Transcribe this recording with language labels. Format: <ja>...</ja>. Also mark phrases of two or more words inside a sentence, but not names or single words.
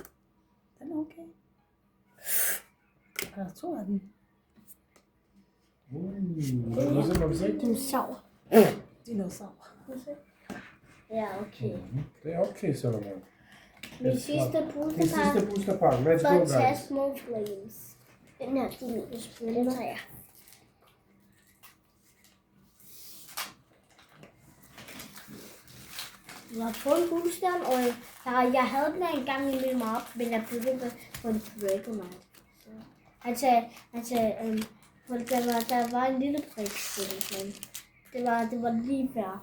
<da>Den er okay. Der er 2 af dem. Må vi se? Dinosaur. Dinosaur. Ja, okay. Det er okay, Solomon. Min sidste Din boosterpakke sidste boosterpakke.</da> <en>Let's go, guys.</en> <da>Phantasmal Flames. Den her, de er min spændende. Den tager jeg. Jeg har fået en guldstjerne, og jeg havde den her engang i min map, men jeg byttede den på en Dragonite. Han sagde, der var en lille prik til den, men det var lige før.</da>